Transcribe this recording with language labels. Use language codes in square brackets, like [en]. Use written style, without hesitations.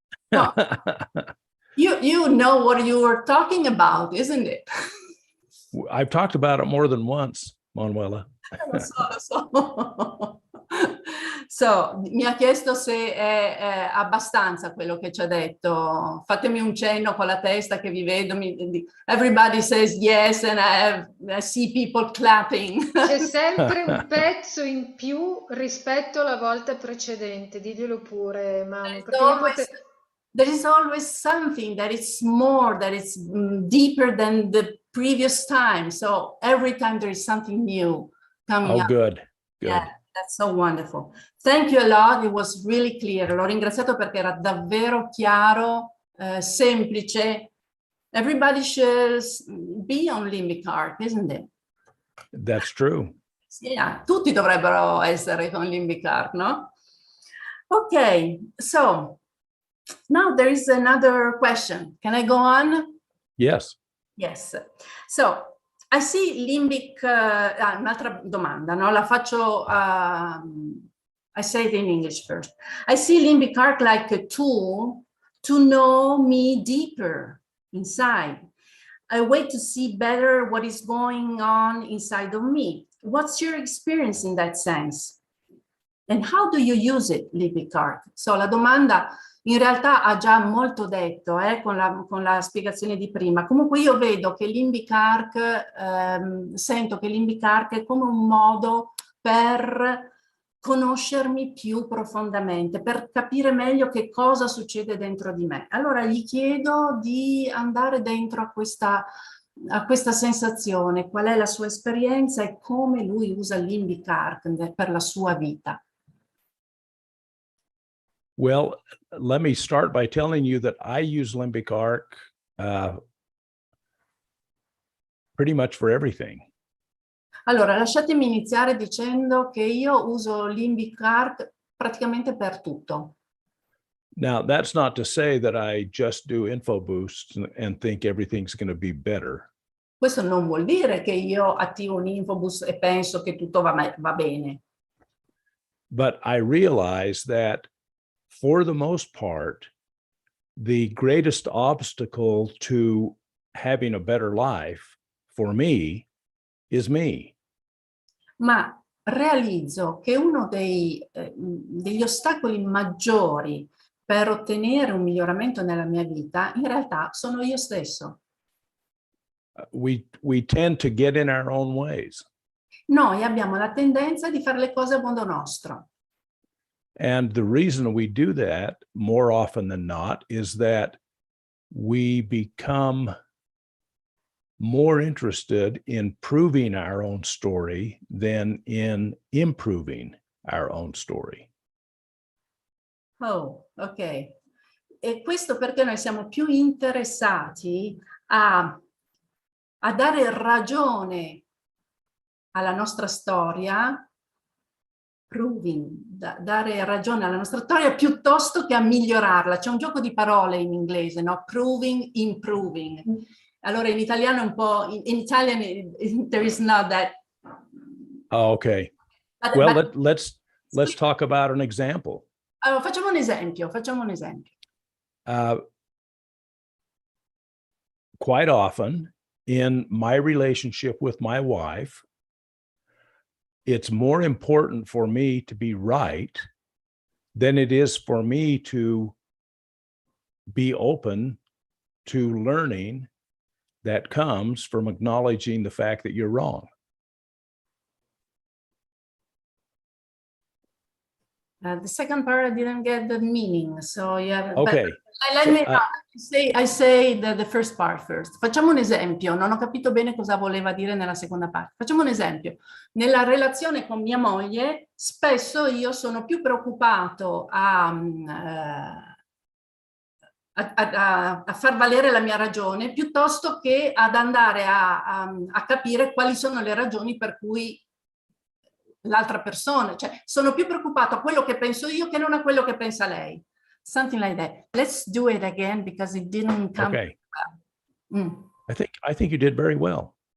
[en] Well, you know what you were talking about, isn't it? I've talked about it more than once, Manuela. [it] Lo so. So, mi ha chiesto se è abbastanza quello che ci ha detto. Fatemi un cenno con la testa che vi vedo. [en] Everybody says yes and I see people clapping. [it] C'è sempre un pezzo in più rispetto alla volta precedente, diglielo pure, Manu, perché io [en] There is always something that is more, that is deeper than the previous time. So every time there is something new coming up. Good. Yeah, that's so wonderful. Thank you a lot. It was really clear. [it] L'ho ringraziato perché era davvero chiaro, semplice. [en] Everybody should be on limbic arc, isn't it? That's true. [it] Yeah, tutti dovrebbero essere con limbic arc, no? [en] Okay, so now there is another question. Can I go on? Yes. Yes. So I see limbic, [it] un'altra domanda, no? La faccio, [en] I say it in English first. I see limbic arc like a tool to know me deeper inside. A way to see better what is going on inside of me. What's your experience in that sense? And how do you use it, limbic arc? [it] So la domanda in realtà ha già molto detto con la spiegazione di prima. Comunque io vedo che limbic arc, sento che limbic arc è come un modo per conoscermi più profondamente, per capire meglio che cosa succede dentro di me. Allora gli chiedo di andare dentro a questa sensazione, qual è la sua esperienza e come lui usa il limbic arc per la sua vita. [en] Well, let me start by telling you that I use limbic arc pretty much for everything. [it] Allora, lasciatemi iniziare dicendo che io uso limbic arc praticamente per tutto. [en] Now, that's not to say that I just do info boosts and think everything's going to be better. [it] Questo non vuol dire che io attivo un infobus e penso che tutto va bene. [en] But I realize that for the most part, the greatest obstacle to having a better life for me is me. [it] Ma realizzo che uno degli ostacoli maggiori per ottenere un miglioramento nella mia vita, in realtà sono io stesso. [en] We tend to get in our own ways. [it] Noi abbiamo la tendenza di fare le cose a modo nostro. [en] And the reason we do that more often than not is that we become more interested in proving our own story than in improving our own story. Oh, ok. [it] E questo perché noi siamo più interessati a dare ragione alla nostra storia, dare ragione alla nostra storia piuttosto che a migliorarla. C'è un gioco di parole in inglese, no? [en] Proving, improving. [it] Allora in italiano è un po', [en] in Italian there is not that. Oh, okay. Well, let's talk about an example. [it] Allora, facciamo un esempio. [en] Quite often in my relationship with my wife, it's more important for me to be right than it is for me to be open to learning that comes from acknowledging the fact that you're wrong. The second part, I didn't get the meaning. So yeah. Okay. Let me I say the first part first. [it] Facciamo un esempio. Non ho capito bene cosa voleva dire nella seconda parte. Facciamo un esempio. Nella relazione con mia moglie, spesso io sono più preoccupato a far valere la mia ragione piuttosto che ad andare a capire quali sono le ragioni per cui l'altra persona, cioè sono più preoccupato a quello che penso io che non a quello che pensa lei. [en] Something like that. Let's do it again because it didn't come Okay. well. Mm. I think you did very well.